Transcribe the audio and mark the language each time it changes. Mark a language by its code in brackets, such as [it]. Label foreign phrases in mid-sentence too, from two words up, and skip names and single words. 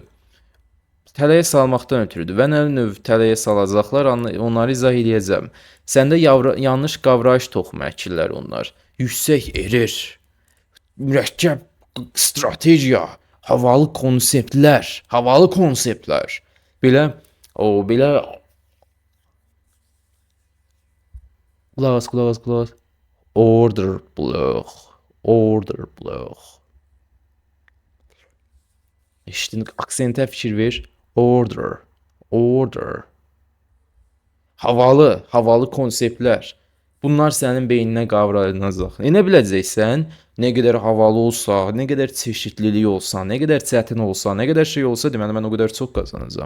[az] Tələyə salmaqdan ötürüdür və nə növ tələyə salacaqlar, onları izah edəcəm. Səndə yanlış qavrayış toxumu əkirlər onlar. Yüksək erir, mürəkkəb strategiya, havalı konseptlər. Belə, qulaq as. [en] Order block. [az] İşte aksentə fikir ver. Order. Havalı konseptlər. Bunlar sənin beyninə qavrayılacaq. Nə biləcəksən? Nə qədər havalı olsa, nə qədər çeşidlilik olsa, nə qədər çətin olsa, nə qədər şey olsa, deməli mən o qədər çox qazanacağam.